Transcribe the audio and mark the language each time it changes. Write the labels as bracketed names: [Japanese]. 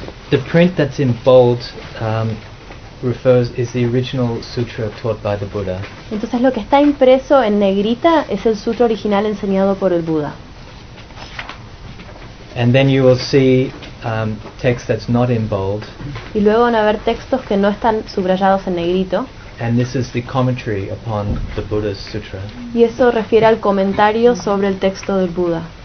[English] The print that's in bold is the original sutra taught by the Buddha. [Spanish] Entonces lo que está impreso en negrita es el sutra original enseñado por el Buda. [English] And then you will see text that's not in bold. [Spanish] Y luego van a ver textos que no están subrayados en negrito. [English] And this is the commentary upon the Buddha's sutra. [Spanish] Y eso refiere al comentario sobre el texto del Buda.